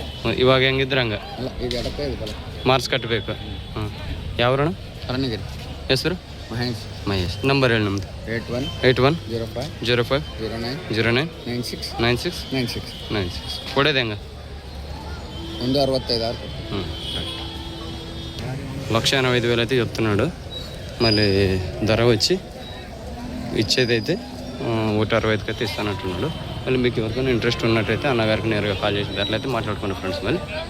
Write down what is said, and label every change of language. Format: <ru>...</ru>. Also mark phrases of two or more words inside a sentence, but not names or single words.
<kn>ಇವಾಗ ಹೆಂಗಿದ್ರೆ ಹಂಗೆ ಅಲ್ಲ, ಇದು ಎಡಕ್ಕೆ ಇದಲ್ಲ. ಮಾರ್ಕ್ಸ್ ಕಟ್ಟಬೇಕು. ಹಾಂ ಯಾವ್ರಣ್ಣ? ಅರಣ್ಯಗಿರಿ. ಹೆಸರು? ಮಹೇಶ್. ಮಹೇಶ್. ನಂಬರ್ ಹೇಳಿ ನಮ್ಮದು. 81 05 09 09 96 96 96. 96. ಕೊಡೋದು ಹೆಂಗೆ? 165,000.</kn> <te>హ 1,85,000 అయితే చెప్తున్నాడు. మళ్ళీ ధర వచ్చి ఇచ్చేదైతే 165కి అయితే ఇస్తానంటున్నాడు. మళ్ళీ మీకు ఎవరికైనా ఇంట్రెస్ట్ ఉన్నట్టయితే అన్నగారికి నేరుగా కాల్ చేసి ధరలు అయితే మాట్లాడుకోండి ఫ్రెండ్స్. మళ్ళీ</te>